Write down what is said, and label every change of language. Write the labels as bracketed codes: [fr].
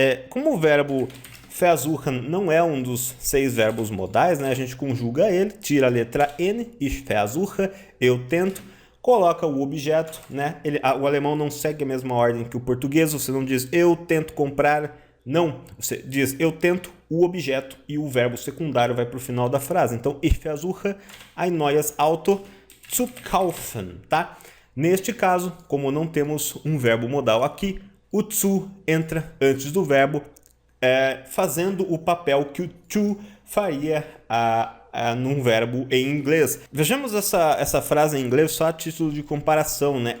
[pt] Como o verbo versuchen não é um dos 6 verbos modais, né? A gente conjuga ele, tira a letra N, [de] ich versuche, [pt] eu tento, coloca o objeto, né? O alemão não segue a mesma ordem que o português, você não diz eu tento comprar, não, você diz eu tento o objeto e o verbo secundário vai para o final da frase. [de] Então, ich versuche ein neues Auto zu kaufen, tá? [pt] Neste caso, como não temos um verbo modal aqui, o zu entra antes do verbo, fazendo o papel que o to faria num verbo em inglês. Vejamos essa frase em inglês só a título de comparação, né?